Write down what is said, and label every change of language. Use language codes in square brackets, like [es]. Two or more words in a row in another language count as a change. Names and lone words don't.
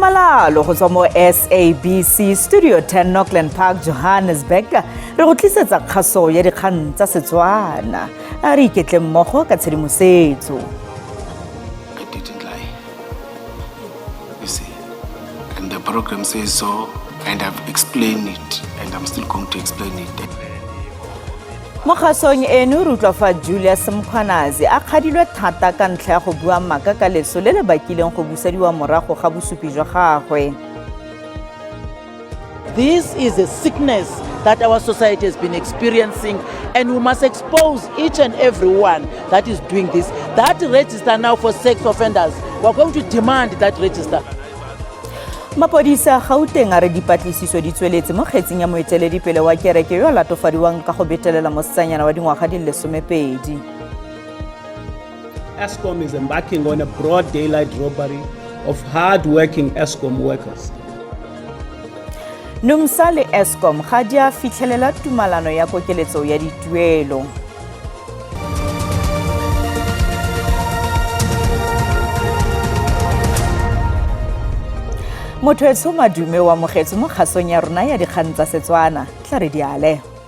[tn] jalo go tswa mo SABC Studio 10 Auckland Park, Johannesburg. Re go tlisetsa kgaso ya dikgang tsa Setswana. A re iketle mmogo ka tshedimosetso. [en] I didn't lie. You see. And the program says so, and I've explained it, and I'm still going to explain it. [tn] Mo kgasong eno re utlwa fa Julius Mkhwanazi a khadilwe thata ka ntlha ya go bua maaka ka leso le le bakileng go busediwa morago ga bosupi jwa gagwe. [en] This is a sickness that our society has been experiencing, and we must expose each and everyone that is doing this. That register now for sex offenders, we're going to demand that register. [tn] Mapodisa Gauteng a re dipatlisiso di tsweletse mo kgetseng ya moeteledipele wa kereke yo a latofadiwang ka go betelela mosetsanyana wa dingwaga di le 12. [en] Eskom is embarking on a broad daylight robbery of hard-working Eskom workers. [tn] NUMSA le Eskom ga di a fitlhelela tumalano ya kokeletso ya dituelo. Motho madume wa mogetse mo kgasong ya rona ya dikgang tsa Setswana tla re diale.